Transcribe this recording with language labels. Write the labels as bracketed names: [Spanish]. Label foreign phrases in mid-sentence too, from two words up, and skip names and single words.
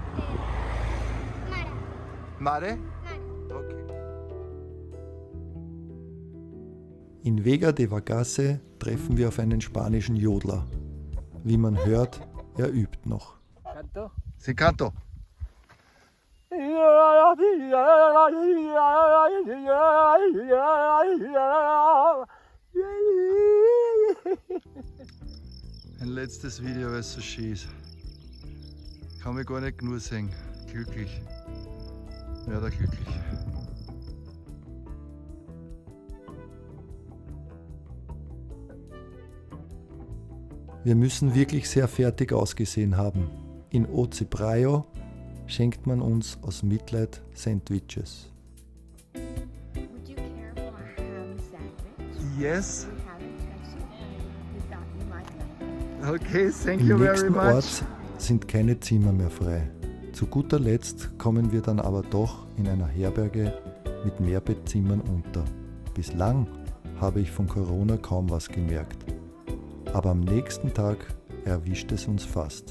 [Italian] Mare? Okay. [German] In Vega de Vagasse treffen wir auf einen spanischen Jodler. Wie man hört, er übt noch. [Spanish] Canto? Si canto. [German] Ein letztes Video, weil es so schön ist. Kann mich gar nicht genug sehen. Glücklich. Ja, da glücklich. Wir müssen wirklich sehr fertig ausgesehen haben. In Ociprayo schenkt man uns aus Mitleid Sandwiches. [English] Would you care for a ham sandwich? Yes. We have it actually. We thought you might like it. Okay, thank [German] Im [English] you very [German] nächsten [English] much. [German] Ort sind keine Zimmer mehr frei. Zu guter Letzt kommen wir dann aber doch in einer Herberge mit Mehrbettzimmern unter. Bislang habe ich von Corona kaum was gemerkt. Aber am nächsten Tag erwischt es uns fast.